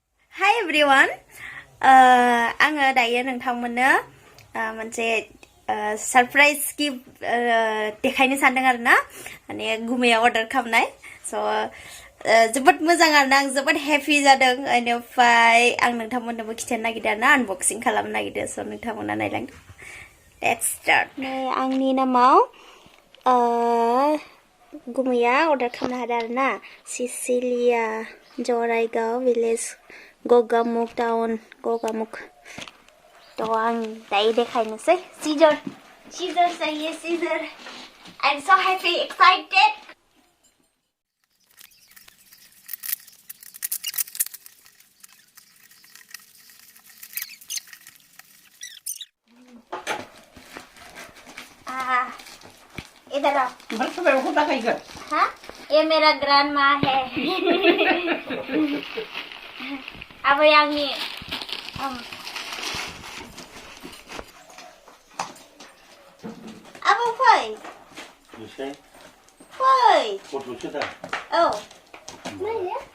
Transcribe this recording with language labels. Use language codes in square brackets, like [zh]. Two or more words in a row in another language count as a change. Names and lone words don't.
[en] Hi everyone. [brx] आङो दायो नोंथांमोननो मोनसे सरप्राइज गिफ्ट देखायनो सानदों आरो ना माने गुमैया अर्डार खालामनाय स' जोबोद मोजां आरो ना आं जोबोद हेपि जादों बेनिफ्राय आं नोंथांमोननोबो खिन्थानो नागिरदों आरो ना आनबक्सिं खालामनो नागिरदों स' नोंथांमोना नायलांदो [en] let's start [brx] आंनि नामाव गुमैया अर्डार खालामनो हादों आरो ना सिसिलिया जराइगाव भिलेज गगामुख टाउन गगामुख तो आं दायो देखायनोसै [hi] सीजर चाहिए [brx] सीजर [en] I am so happy excited [hi] इधर आओ हाँ ये मेरा ग्रैंड माँ है [brx] अब यांगी अब फै फै औ नायो